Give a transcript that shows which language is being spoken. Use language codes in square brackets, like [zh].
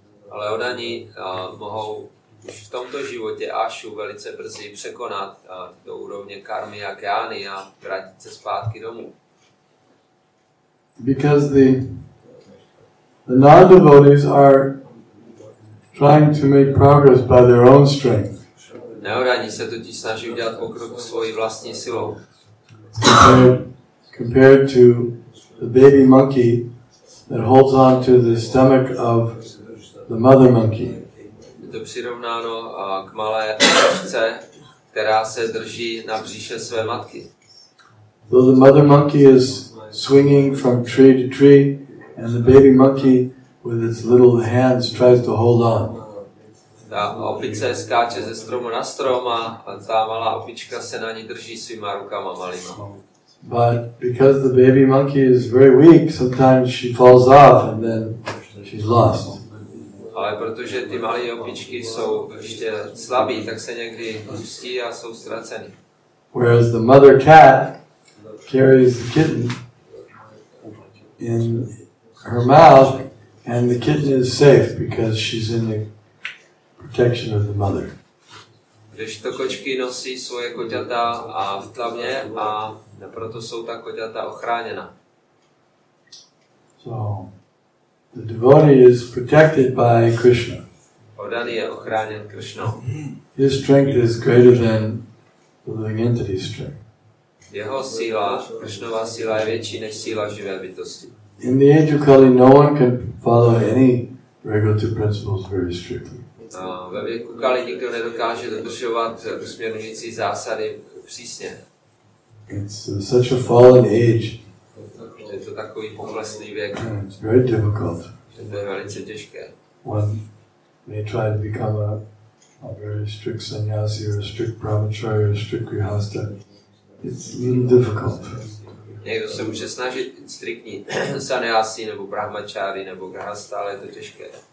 [cs] Ale odaní mohou už v tomto životě ašu velice brzy překonat tyto úrovně karmy a gyány a vrátit se zpátky domů. [en] Because the non-devotees are trying to make progress by their own strength. [cs] Neodaní se totiž snaží udělat pokrok svojí vlastní silou. [en] Compared to the baby monkey that holds on to the stomach of the mother monkey. [cs] Je to přirovnáno k malé myšce, která se drží na břiše své matky. [en] Though the mother monkey is swinging from tree to tree, and the baby monkey with its little hands tries to hold on. [cs] Ta opice skáče ze stromu na strom a ta malá opička se na ní drží svýma rukama malýma. [en] But because the baby monkey is very weak, sometimes she falls off and then she's lost. [cs] Ale protože ty malé opičky jsou ještě slabí, tak se někdy pustí a jsou ztraceny. [en] Whereas the mother cat carries the kitten in her mouth, and the kitten is safe because she's in the protection of the mother. [cs] Když to kočky nosí svoje koťata a v tlavně a proto jsou ta koťata ochráněna. [en] So the devotee is protected by Krishna. [cs] Oddaný je ochráněn Krishnou. [en] His strength is greater than the living entity's strength. [cs] Jeho síla, Krishnova síla je větší než síla živé bytosti. [en] In the age of Kali, no one can follow any regulatory principles very strictly. [cs] Ve věku Kali nikdo nedokáže dodržovat usměrňující zásady přísně. [en] It's such a fallen age. [cs] Je to takový poklesný věk. [en] It's very difficult. [cs] To je velice těžké. [en] One may try to become a very strict sannyasi or a strict brahmachari or a strict grihasta. It's a little difficult. [cs] Někdo se může snažit striktní sannyasi nebo brahmachari nebo grihasta, ale je to těžké.